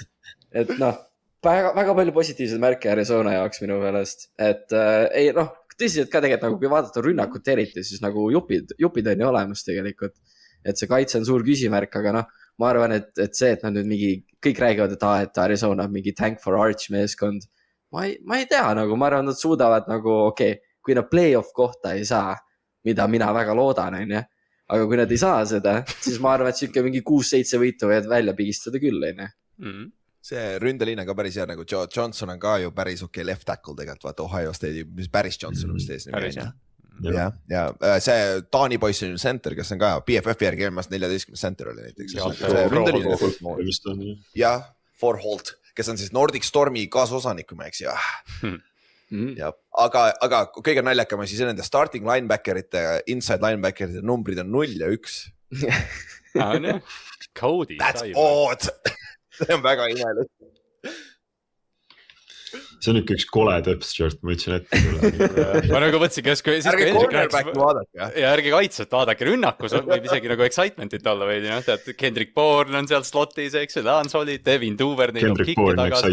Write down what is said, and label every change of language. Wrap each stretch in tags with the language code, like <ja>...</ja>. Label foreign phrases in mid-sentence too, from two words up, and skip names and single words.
<et>Et noh, väga palju positiivseid märke Arizona jaoks minu meelest. Et ei, noh, tõsiselt ka tegelikult nagu kui vaadata rünnakut eriti, siis nagu jupid on ju olemas tegelikult. Et see kaitse on suur küsimärk, aga noh, ma arvan, et see, et nad nüüd mingi, kõik räägivad, et Arizona on mingi</et> <en>tank for arch</en> <et>meeskond. Ma ei tea, nagu ma arvan, nad suudavad nagu, kui nad play-off kohta ei saa, mida mina väga loodan, on ju. Aga kui nad ei saa seda, siis ma arvan, et siuke mingi 6-7 võitu võivad välja pigistada küll, on ju. See ründeliin on ka päris hea, nagu Johnson on ka ju päris</et> <en>left tackle</en> <et>tegelikult, vaata Ohio State'i, mis päris Johnson on vist ees. Ja see Taani poiss on ju center, kes on ka BFF järgi eelmast 14 center oli näiteks. Ja Forholt, kes on siis Nordic Stormi kaasosanik, kui ma eks ja. Aga kõige naljakam on siis nende</et> <en>starting linebackerite, inside linebackerite</en> <et>numbrid on 0 ja 1. Cody.</et> <en>That's odd.</en> <et>See on väga imelik. See on ikka üks kole</et> <en>depth chart,</en> <et>ma ütlesin ette. Ma nagu mõtlesin, ärge cornerback vaadake. Ja ärge kaitset vaadake, rünnakus võib isegi nagu excitementit olla veidi. Tead, Kendrick Bourne on seal slotis, eks, ta on solid, Devin Duvernil on kikke tagasi.</et>